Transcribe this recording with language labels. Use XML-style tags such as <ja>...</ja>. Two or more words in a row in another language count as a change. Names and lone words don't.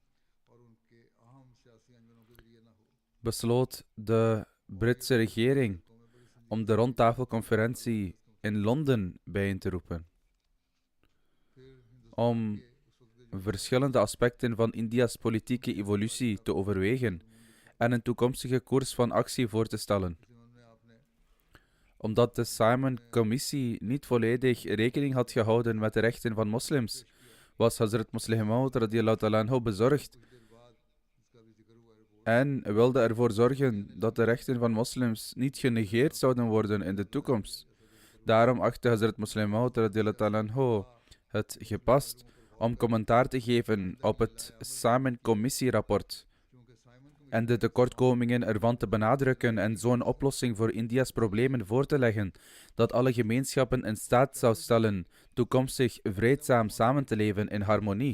<nl>Besloot de Britse regering om de rondtafelconferentie in Londen bijeen te roepen, om verschillende aspecten van India's politieke evolutie te overwegen en een toekomstige koers van actie voor te stellen. Omdat de Simon-commissie niet volledig rekening had gehouden met de rechten van moslims, was Hazrat Musleh Maud</nl> <ar>رضي الله تعالى عنه</ar> <nl>bezorgd en wilde ervoor zorgen dat de rechten van moslims niet genegeerd zouden worden in de toekomst. Daarom achtte Hazrat Musleh Maud</nl> <ar>رضي الله تعالى عنه</ar> <nl>het gepast om commentaar te geven op het Simon-commissierapport en de tekortkomingen ervan te benadrukken en zo'n oplossing voor India's problemen voor te leggen, dat alle gemeenschappen in staat zou stellen toekomstig vreedzaam samen te leven in harmonie.</nl>